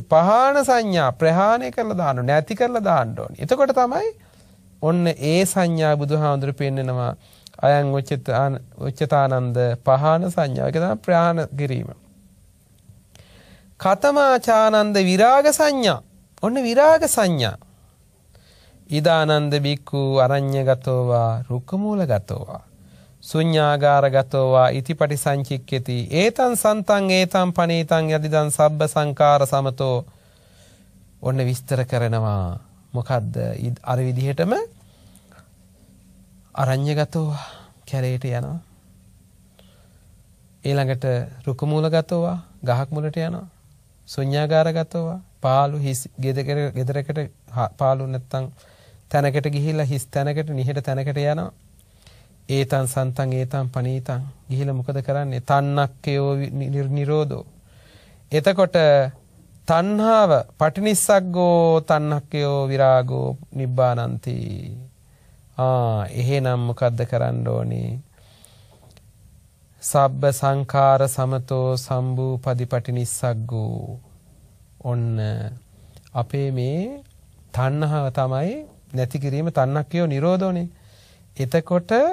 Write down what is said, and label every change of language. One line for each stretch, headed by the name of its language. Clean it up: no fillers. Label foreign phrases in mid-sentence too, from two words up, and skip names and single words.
Sinhala: පහාන සංඥා ප්‍රහාණය කරලා දාන්න ඕනේ. නැති කරලා දාන්න ඕනේ. එතකොට තමයි ඔන්න ඒ සංඥා බුදුහාමුදුරු පෙන්නනවා
Pali: අයං උච්චතානන්ද පහාන සංඥා. ඒක තමයි ප්‍රහාණ කිරීම. කතමාචානන්ද විරාග සංඥා.
Sinhala: ඔන්න විරාග සංඥා.
Pali: ඉදානන්ද බික්ඛු අරඤ්‍යගතෝවා රුක්කමූලගතෝවා ශුඤ්ඤාගාරගතෝවා ඉතිපටි සංචික්කති ඒතං සන්තං ඒතං පනීතං යදිදං සබ්බ සංකාර සමතෝ
Sinhala: ඔන්න විස්තර කරනවා මොකද්ද අර විදිහටම අරඤ්‍යගතෝවා කැලේට යනවා ඊළඟට රුක්කමූලගතෝවා ගහක් මුලට යනවා ශුඤ්ඤාගාරගතෝවා පාළු හිස් ගෙදරකට පාළු නැත්තම් තැනකට ගිහිල්ලා හිස් තැනකට නිහෙට තැනකට යනවා
Pali: ඒතං සන්තං ඒතං පනීතං
Sinhala: ගිහිල්ලා මොකද කරන්නේ
Pali: තණ්හක්කයෝ නිරෝධෝ
Sinhala: එතකොට තණ්හාව
Pali: පටිනිස්සග්ගෝ තණ්හක්කයෝ විරාගෝ නිබ්බානಂತಿ
Sinhala: එහෙනම් මොකද්ද කරන්න ඕනේ
Pali: සබ්බ සංඛාර සමතෝ සම්භූපදි පටිනිස්සග්ගෝ
Sinhala: ඔන්න අපේ මේ තණ්හාව තමයි නැති කිරීම
Pali: තණ්හක්කයෝ නිරෝධෝනේ
Sinhala: එතකොට